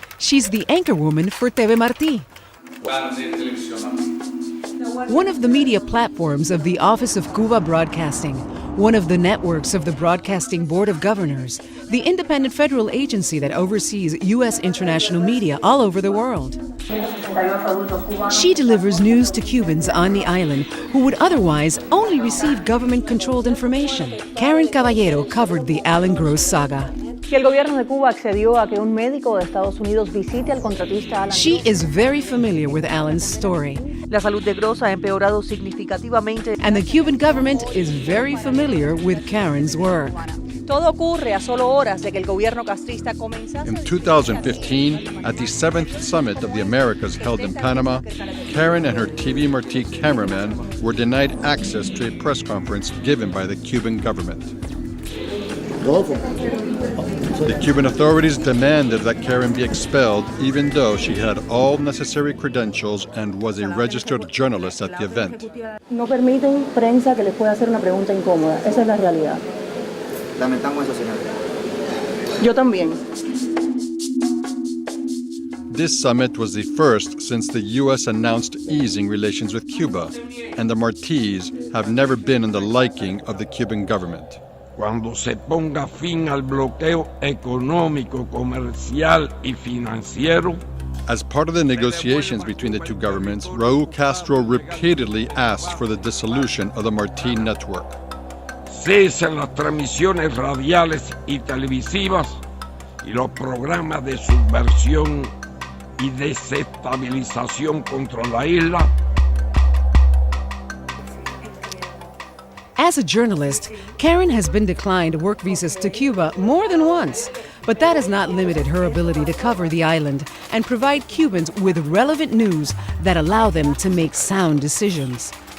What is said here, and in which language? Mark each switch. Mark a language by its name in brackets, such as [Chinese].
[English] She's the anchorwoman for TV Martí, one of the media platforms of the Office of Cuba Broadcasting, one of the networks of the Broadcasting Board of Governors, the independent federal agency that oversees U.S. international media all over the world. She delivers news to Cubans on the island who would otherwise only receive government-controlled information. Karen Caballero covered the Alan Gross saga. [Spanish] Que el gobierno de Cuba accedió a que un médico de Estados Unidos visite al contratista Alan Gross. [English] She is very familiar with Alan's story. [Spanish] La salud de Gross ha empeorado significativamente. [English] And the Cuban government is very familiar with Karen's work. [Spanish] Todo ocurre a solo horas de que el gobierno castrista comienza. [English] In 2015, at the 7th Summit of the Americas held in Panama, Karen and her TV Martí cameraman were denied access to a press conference given by the Cuban government. The Cuban authorities demanded that Karen be expelled, even though she had all necessary credentials and was a registered journalist at the event. [Spanish] No permiten prensa que les pueda hacer una pregunta incómoda. Esa es la realidad. Lamentamos eso, señor. Yo también. [English] This summit was the first since the U.S. announced easing relations with Cuba, and the Martís have never been in the liking of the Cuban government. [Spanish] Cuando se ponga fin al bloqueo económico, comercial y financiero. [English] As part of the negotiations between the two governments, Raúl Castro repeatedly asked for the dissolution of the Martí network. [Spanish] Cesen las transmisiones radiales y televisivas y los programas de subversión y desestabilización contra la isla. [English] As a journalist, Karen has been declined work visas to Cuba more than once, but that has not limited her ability to cover the island and provide Cubans with relevant news that allow them to make sound decisions.